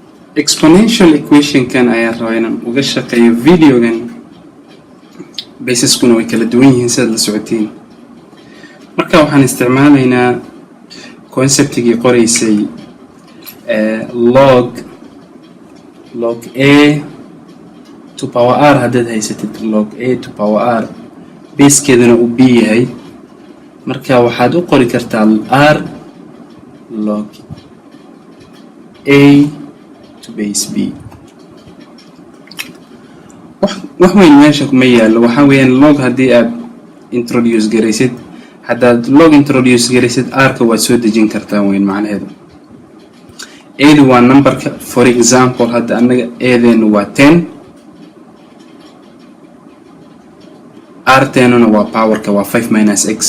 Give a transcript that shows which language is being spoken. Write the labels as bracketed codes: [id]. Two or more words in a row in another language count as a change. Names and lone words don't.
[en] exponential equation [so] kan ayaan rabaa inaan uga shaqeeyo videogan basiskuna way kala duwan yihiin sidaad la socotiin. marka waxaan isticmaalaynaa conceptigii qoraysay [en] log a to power r [so] haddaad haysatid [en] log a to power r [so] basekeeduna uu b yahay, marka waxaad u qori kartaa [en] r log a to base b. [so] wax weyn meesha kuma yaalo, waxaa weeyaan log haddii aad introduce garaysid, haddaad log introduce garaysid r-ka waad soo dejin kartaa weyn macnaheedu. a-du waa numberka, [en] for example [so] hadda annaga a-deenu waa 10, r-teenuna waa powerka waa 5 [en] minus x.